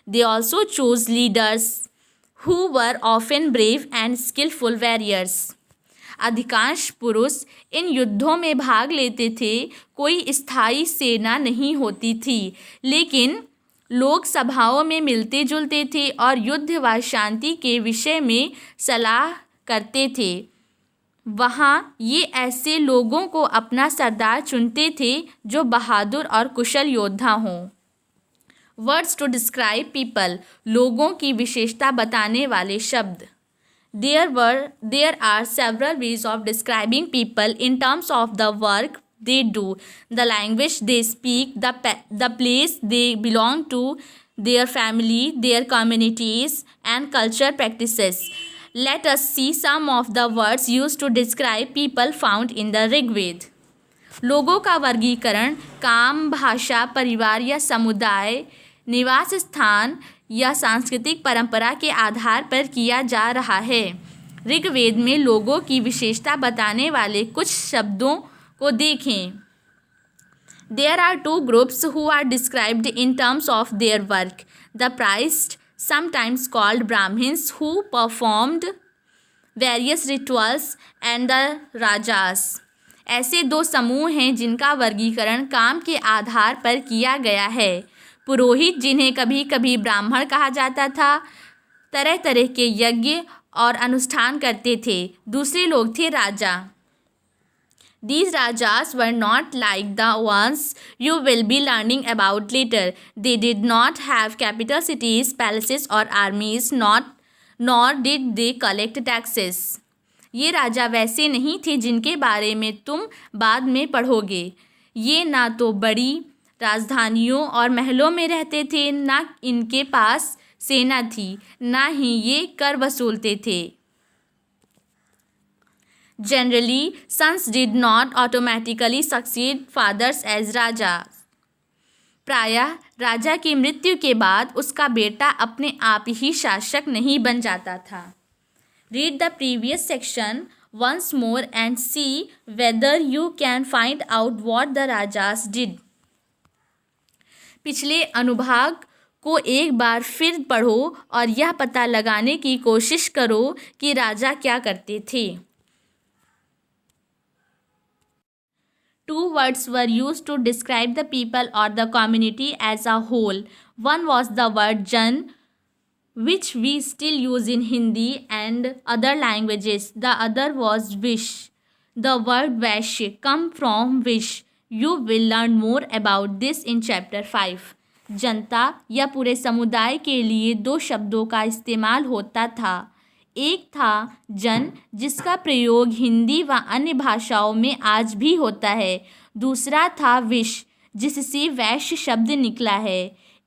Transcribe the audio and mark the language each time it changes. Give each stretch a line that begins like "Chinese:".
English: They also chose leaders who were often brave and skillful warriors.
Hindi: अधिकांश पुरुष इन युद्धों में भाग लेते थे। कोई स्थायी सेना नहीं होती थी, लेकिन लोग सभाओं में मिलते जुलते थे और युद्ध व शांति के विषय में सलाह करते थे। वहाँ ये ऐसे लोगों को अपना सरदार चुनते थे जो बहादुर और कुशल योद्धा हों।
English: words to describe people,
Hindi: लोगों की विशेषता बताने वाले शब्द।
English: There are several ways of describing people in terms of the work they do, the language they speak, the place they belong to, their family, their communities, and culture practices. Let us see some of the words used to describe people found in the Rig Veda.
Hindi: लोगों का वर्गीकरण काम, भाषा, परिवार या समुदाय, निवास स्थान या सांस्कृतिक परंपरा के आधार पर किया जा रहा है। ऋग्वेद में लोगों की विशेषता बताने वाले कुछ शब्दों को देखें।
English: There are two groups who are described in terms of their work. The priests, sometimes called Brahmins, who performed various rituals, and the rajas.
Hindi: ऐसे दो समूह हैं जिनका वर्गीकरण काम के आधार पर किया गया है। पुरोहित, जिन्हें कभी कभी ब्राह्मण कहा जाता था, तरह तरह के यज्ञ और अनुष्ठान करते थे। दूसरे लोग थे राजा।
English: These rajas were not like the ones you will be learning about later. They did not have capital cities, palaces or armies, nor did they collect taxes.
Hindi: ये राजा वैसे नहीं थे जिनके बारे में तुम बाद में पढ़ोगे। ये ना तो बड़ी राजधानियों और महलों में रहते थे, ना इनके पास सेना थी, ना ही ये कर वसूलते थे।
English: Generally, sons did not automatically succeed fathers as raja.
Hindi: प्रायः राजा की मृत्यु के बाद उसका बेटा अपने आप ही शासक नहीं बन जाता था।
English: Read the previous section once more and see whether you can find out what the Rajas did.
Hindi: पिछले अनुभाग को एक बार फिर पढ़ो और यह पता लगाने की कोशिश करो कि राजा क्या करते थे.
English: Two words were used to describe the people or the community as a whole. One was the word Jan, which we still use in Hindi and other languages. The other was wish. The word Vaishya come from wish. You will learn more about this in chapter 5.
Hindi: जनता या पूरे समुदाय के लिए दो शब्दों का इस्तेमाल होता था. एक था जन, जिसका प्रयोग हिंदी व अन्य भाषाओं में आज भी होता है. दूसरा था विश, जिससे वैश्य शब्द निकला है.